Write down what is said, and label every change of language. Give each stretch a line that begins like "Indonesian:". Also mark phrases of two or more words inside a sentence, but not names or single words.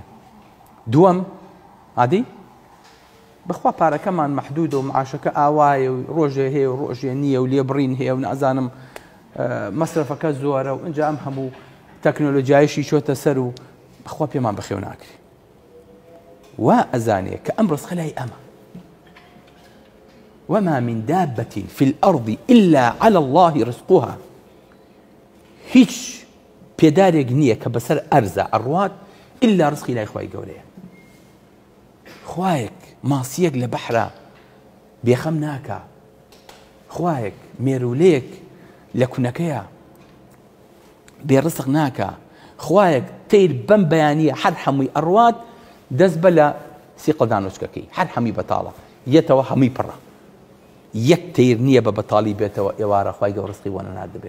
Central Kurdish: دووەم عادی بەخوا پارەکەمان مەحدودە و معاشەکە ئاوایە و ڕۆژێ هەیە و ڕۆژێ نییە و لێبڕین هەیە و نازانم مەسرفەکە زۆرە و ئەنجا ئەم هەموو تەکنۆلۆژیایشی چۆتە سەر و بەخوا پێمان بەخێو ناکرێ. وا ئەزانێ کە ئەم ڕزقە لای ئەمە.
Arabic: وما من دابة في الأرض إلا على الله رزقها.
Central Kurdish: هیچ پێدارێک نییە کە بەسەر ئەرزە ئەڕوات إلا ڕزقی لای خوای گەورەیە. خوایەک ماسیەک لە بەحرە بێخەم ناکە، خوایەک مێرولەیەک لە کونەکەیە بێڕزق ناکە، خوایەک تەیر بەم بەیانیە هەر هەمووی ئەڕوات دەست بە لە سیقەدان وچکەکەی، هەر هەمووی بەتاڵە یەتەوە هەمووی پڕە، یەک تەیر نییە بە بەتاڵی بێتەوە ئێوارە خوای گەورە ڕزقی وەنە نادەبێ.